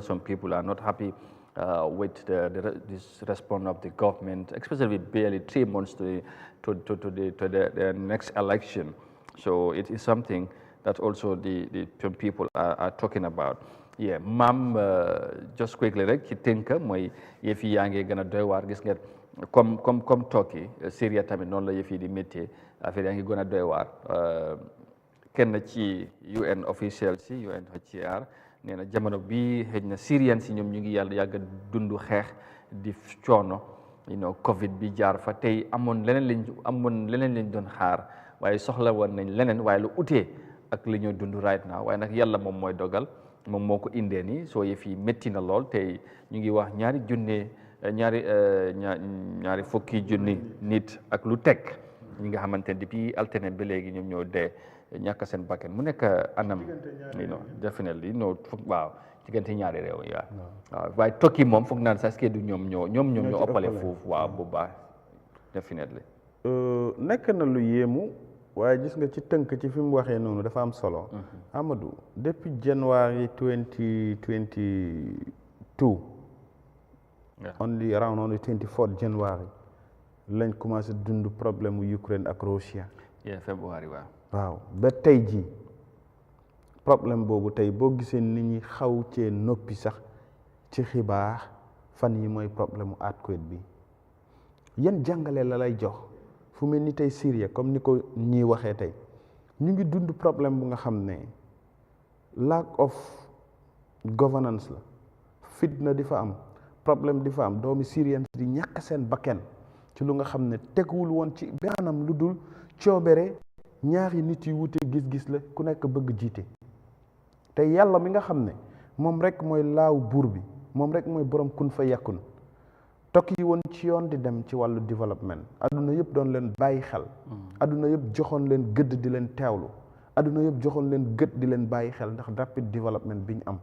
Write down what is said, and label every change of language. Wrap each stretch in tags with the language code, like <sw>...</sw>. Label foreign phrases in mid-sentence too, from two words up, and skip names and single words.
<en>Some people are not happy with this response of the government, especially with barely 3 months to the next election. So it is something that also the people are talking about. Yeah, Mam, just quickly</en> <wo>rek ci tënk mooy yëf yi yaa ngi gën a doy waar, gis nga comme Turkey, Syria tamit noonu la yëf yi di métier, affaire yaa ngi gën a doy waar. Kenn ci</wo> <en>UN official</en> <wo>si UNHCR nee na jamono bi xëj na Syrian si ñoom ñu ngi yàgg dund xeex di coono, Covid bi jaar fa, tey amoon leneen lañ doon xaar, waaye soxla woon nañ leneen waaye lu utee ak li ñoo dund</wo> <en>right now.</en> <wo>Waaye nag yàlla moom mooy dogal, moom moo ko indee nii, soo yëf yi métti na lool. Tey ñu ngi wax ñaari fukki junni nit ak lu teg ñi nga xamante ne depuis alternate ba léegi ñoom ñoo dee ñàkk seen bakkan mu nekk anam, definitely waaw, diggante ñaari réew yi waaw. Waaye Turkey moom foog naan sax du ñoom ñoo ëppale foofu, waaw, bu baax, definitely. Nekk na lu yéemu, waaye gis nga ci tënk ci fi mu waxee noonu dafa am solo. Amadou, depuis January 2022,</wo> <en>only around on the 24th January</en> <wo>lañ commencé dund problème mu Ukraine ak Russia. February waaw ba tey ji problème boobu tey boo gisee nit ñi xaw cee noppi sax ci xibaar fan yi mooy problème mu earthquake bi. yan jàngale la lay jox fu mel ni tey Syrie comme ni ko ñii waxee tey ñu ngi dund problème bu nga xam ne</wo> <en>lack of governance</en> <wo>la, fitna di fa am, problème di fa am, doomi Syriens di ñàkk seen bakken ci lu nga xam ne teguwul woon ci benn lu dul coobere ñaari nit yu wute gis-gis la, ku nekk bëgg jiite. te yàlla mi nga xam ne moom rek mooy laaw buur bi, moom rek mooy borom kun fa yàkkun, tokk yi woon ci yoon di dem ci wàllu développement, adduna yëpp doon leen bàyyi xel, adduna yëpp joxoon leen gëdd di leen teewlu, adduna yëpp joxoon leen gëdd di leen bàyyi xel ndax</wo> <en>rapid development</en> <wo>bi ñu am.</wo>